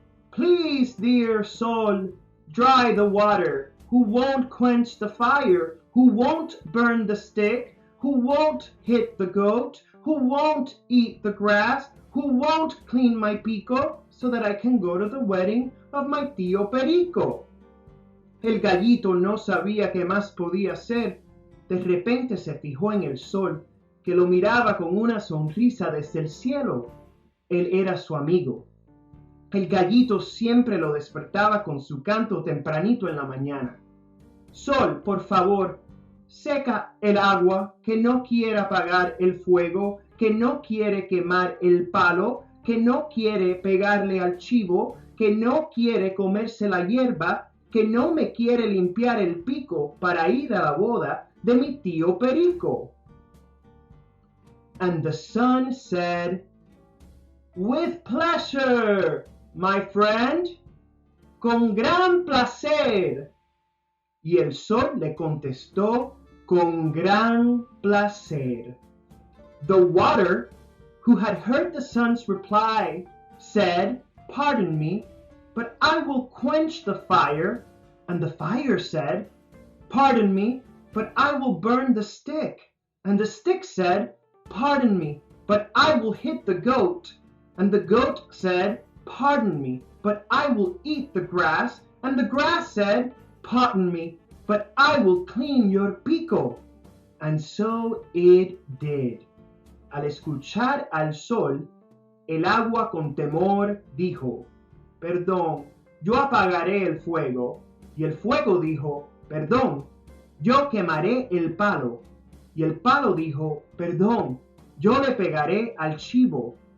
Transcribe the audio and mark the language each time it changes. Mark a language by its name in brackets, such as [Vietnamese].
[English] "Please, dear sol, dry the water. Who won't quench the fire? Who won't burn the stick? Who won't hit the goat? Who won't eat the grass? Who won't clean my pico so that I can go to the wedding of my tío Perico?" [Spanish] El gallito no sabía qué más podía hacer. De repente se fijó en el sol, que lo miraba con una sonrisa desde el cielo. Él era su amigo. El gallito siempre lo despertaba con su canto tempranito en la mañana. "Sol, por favor, seca el agua, que no quiere apagar el fuego, que no quiere quemar el palo, que no quiere pegarle al chivo, que no quiere comerse la hierba, que no me quiere limpiar el pico para ir a la boda de mi tío Perico." [English] And the sun said, "With pleasure, my friend." [Spanish] Con gran placer. Y el sol le contestó: "Con gran placer." [English] The water, who had heard the sun's reply, said, "Pardon me, but I will quench the fire." And the fire said, "Pardon me, but I will burn the stick." And the stick said, "Pardon me, but I will hit the goat." And the goat said, "Pardon me, but I will eat the grass." And the grass said, "Pardon me, but I will clean your pico." And so it did. [Spanish] Al escuchar al sol, el agua con temor dijo: "Perdón, yo apagaré el fuego." Y el fuego dijo: "Perdón, yo quemaré el palo." Y el palo dijo: "Perdón, yo le pegaré al chivo."